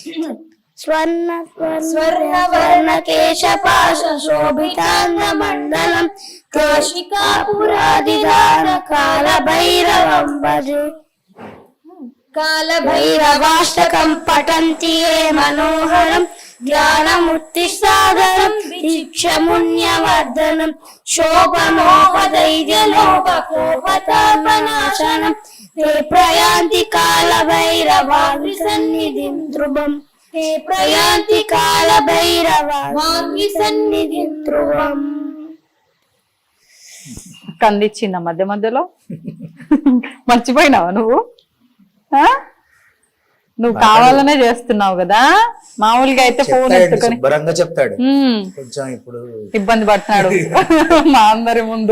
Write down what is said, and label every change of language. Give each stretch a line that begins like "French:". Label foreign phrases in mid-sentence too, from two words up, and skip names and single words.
Sanskrit: స్వర్ణవర్ణకేశపాశ శోభితాంగమండలం కాశికాపురాదిదానకాల భైరవం భజే కాళభైరవాష్టకం పఠంతి ఏ మనోహరం జ్ఞానముత్తిసాగరం దీక్షమున్యవర్ధనం శోభనోపధైర్యలోపకోపతాపనాశనం ते प्रयान्ति कालभैरवाग्नि सन्निधिं ध्रुवम् ते प्रयान्ति कालभैरवाग्नि सन्निधिं ध्रुवम्
Telugu: కందిచ్చిందా మధ్య మధ్యలో మర్చిపోయినావా నువ్వు నువ్వు కావాలనే చేస్తున్నావు కదా మామూలుగా అయితే ఫోన్ ఎత్తుకొని శుభ్రంగా చెప్తాడు కొంచెం ఇప్పుడు ఇబ్బంది పడుతున్నాడు మా అందరి ముందు